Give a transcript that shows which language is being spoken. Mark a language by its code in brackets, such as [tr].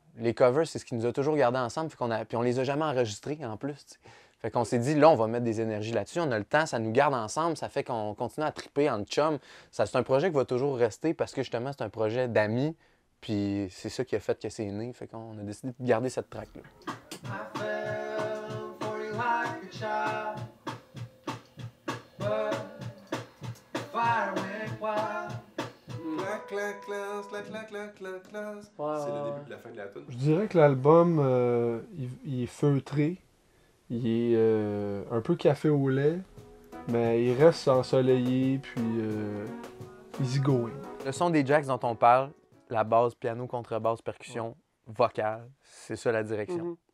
[fr] Les covers, c'est ce qui nous a toujours gardé ensemble. Puis on les a jamais enregistrés en plus. T'sais. Fait qu'on s'est dit, là, on va mettre des énergies là-dessus. On a le temps, ça nous garde ensemble. Ça fait qu'on continue à triper en chum. C'est un projet qui va toujours rester parce que justement, c'est un projet d'amis. Puis c'est ça qui a fait que c'est né. Fait qu'on a décidé de garder cette track-là. [en] I fell for you like a child, but the fire went wild. Clac, clac, clac, clac, clac, clac, clac, clac. [fr] C'est le début de la fin de la tune. Je dirais que l'album, il est feutré. Il est un peu café au lait, mais il reste ensoleillé, puis [en] easy going. [fr] Le son des Jacks dont on parle, la base, piano, contrebasse, percussion, vocale, c'est ça la direction.